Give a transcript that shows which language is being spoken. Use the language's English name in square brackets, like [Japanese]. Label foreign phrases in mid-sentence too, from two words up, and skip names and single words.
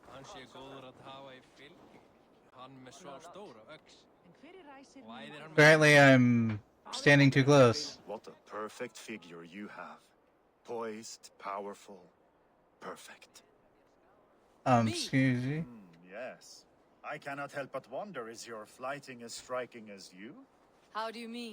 [Icelandic] sé góður að hafa í fylgi. Hann með svo stóra öx. Og æðir hann með... [English] Apparently, I'm standing too close. What a perfect figure you have. Poised, powerful, perfect. Excuse me. Yes. I cannot help but wonder, is your flighting as striking as you? How do you mean?